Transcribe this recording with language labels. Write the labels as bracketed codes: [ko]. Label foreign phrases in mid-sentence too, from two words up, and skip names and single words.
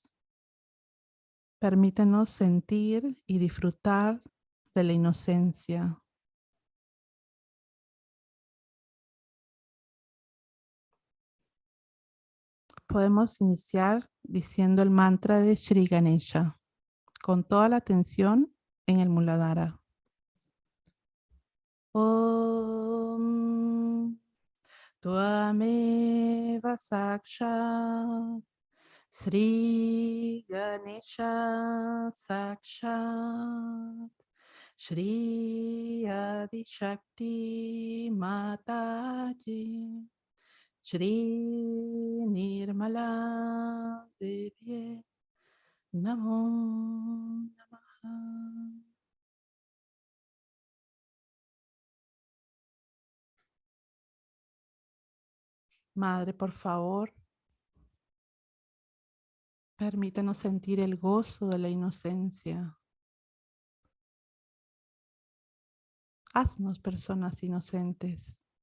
[es] Permítenos sentir y disfrutar de la inocencia. Podemos iniciar diciendo el mantra de Shri Ganesha, con toda la atención en el Muladhara. [sa] ॐ त्वमेव साक्षात् श्री गणेश साक्षात् श्री आदि शक्ति माताजी श्री निर्मला देव्यै नमो नमः. [es] Madre, por favor, permítenos sentir el gozo de la inocencia. Haznos personas inocentes.